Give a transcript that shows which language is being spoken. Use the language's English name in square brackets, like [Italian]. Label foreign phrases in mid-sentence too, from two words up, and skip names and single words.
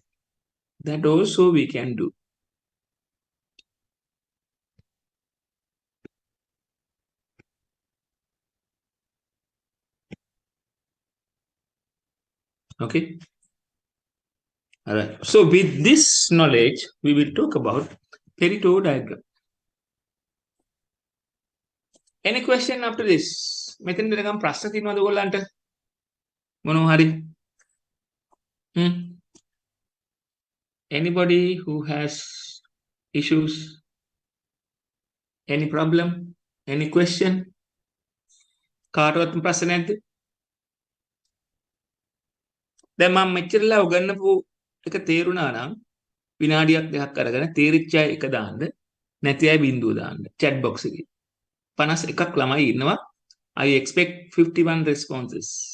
[English] That also we can do. Okay. All right. So with this knowledge, we will talk about Pareto diagram. Any question after this? [Sinhala] මෙතන නිකන් ප්‍රශ්න තියෙනවද ඔයගොල්ලන්ට? මොනවා හරි? [English] Anybody who has issues? Any problem? Any question? [Sinhala] කාටවත් ප්‍රශ්න නැද්ද? දැන් මම මෙච්චරලා උගන්වපු එක තේරුණා නම් විනාඩියක් දෙකක් අරගෙන තේරිච්ච අය එක දාන්න නැති අය බින්දුව දාන්න [English] chat box [Sinhala] එකේ 51ක් ළමයි ඉන්නවා [English] I expect 51 responses